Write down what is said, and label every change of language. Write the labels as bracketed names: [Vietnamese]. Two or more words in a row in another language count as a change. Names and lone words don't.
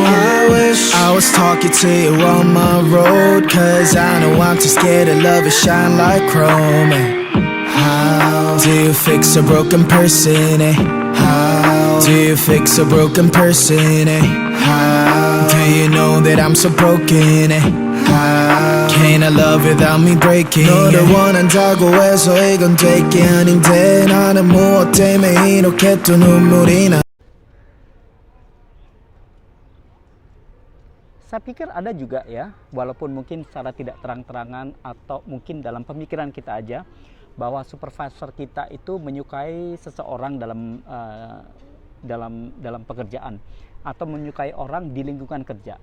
[English] I wish I was talking to you on my road, cause I know I'm too scared to love and shine like chrome. How do you fix a broken person, eh? How do you fix a broken person, eh? How do you know that I'm so broken, eh? How can I love without me breaking? [Korean] 너를 원한다고 해서 이건 될 게 아닌데 나는 무엇 때문에 이렇게 또 눈물이 나. [Indonesian] Saya pikir ada juga ya, walaupun mungkin secara tidak terang-terangan atau mungkin dalam pemikiran kita aja, bahwa supervisor kita itu menyukai seseorang dalam pekerjaan, atau menyukai orang di lingkungan kerja.